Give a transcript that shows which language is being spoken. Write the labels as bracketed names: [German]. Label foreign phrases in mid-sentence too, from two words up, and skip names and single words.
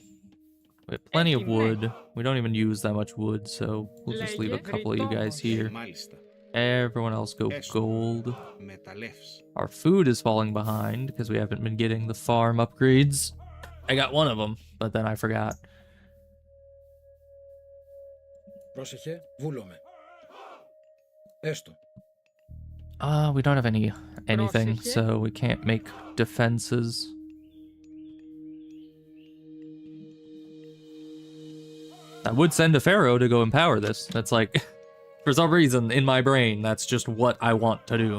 [English] We have plenty of wood. We don't even use that much wood, so we'll just leave a couple of you guys here. [Greek] Μάλιστα. [English] Everyone else go gold. [Greek] Μεταλλεύς. [English] Our food is falling behind because we haven't been getting the farm upgrades. I got one of them, but then I forgot. [Greek] Πρόσεχε. Βούλομαι. Έστω. [English] We don't have anything, so we can't make defenses. I would send a pharaoh to go empower this. That's like, for some reason in my brain, that's just what I want to do.